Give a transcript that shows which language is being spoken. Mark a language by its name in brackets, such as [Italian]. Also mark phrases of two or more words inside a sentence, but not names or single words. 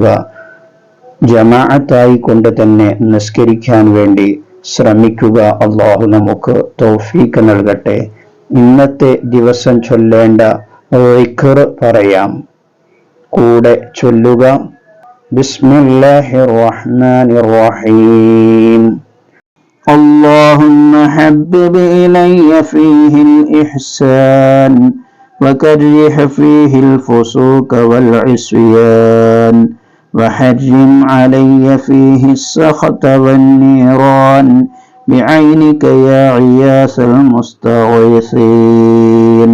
[Malayalam] ജമാഅത്തായി കൊണ്ട് തന്നെ നിസ്കരിക്കാൻ വേണ്ടി ശ്രമിക്കുക. അള്ളാഹു നമുക്ക് തൗഫീഖ് നൽകട്ടെ. ഇന്നത്തെ ദിവസം ചൊല്ലേണ്ട ദിക്ർ പറയാം. കൂടെ ചൊല്ലുക. [Arabic] بسم الله الرحمن الرحيم. اللهم حبب إلي فيه الإحسان وكره فيه الفسوق والعصيان وحرم علي فيه السخط والنيران بعينك يا غياث المستغيثين.